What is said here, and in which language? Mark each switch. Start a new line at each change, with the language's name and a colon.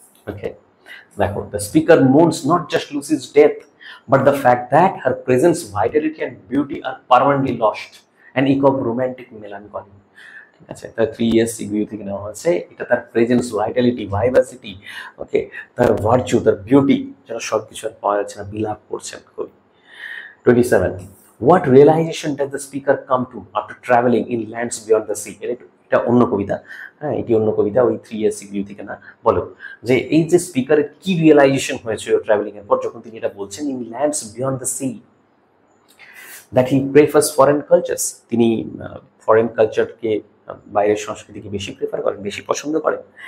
English: Okay, দেখো the speaker mourns not just Lucy's death but the fact that her presence, vitality and beauty are permanently lost, and ache of romantic melancholy.
Bangla: ঠিক আছে, তার 3 years sea view থেকে নেওয়া হয়েছে। এটা তার প্রেজেন্স, ভাইটালিটি, ভাইভাসিটি, ওকে, তার ভার্চু, তার বিউটি, যেটা সব কিছু আর পাওয়া যাচ্ছে না, বিলাপ করছেন কবি।
English: 27. What realization does the speaker come to after traveling in lands beyond the sea?
Bangla: এটা অন্য কবিতা, হ্যাঁ, এটি অন্য কবিতা, ওই 3 years সিভিউ থেকে না। বলো যে এই যে স্পিকারের কি রিয়েলাইজেশন হয়েছিল ট্রাভেলিং এর পর, যখন তিনি এটা বলছেন
English: in lands beyond the sea, that he prefers foreign cultures,
Bangla: তিনি ফরেন কালচারকে, বাইরের সংস্কৃতিকে বেশি প্রেফার করেন, বেশি পছন্দ করেন।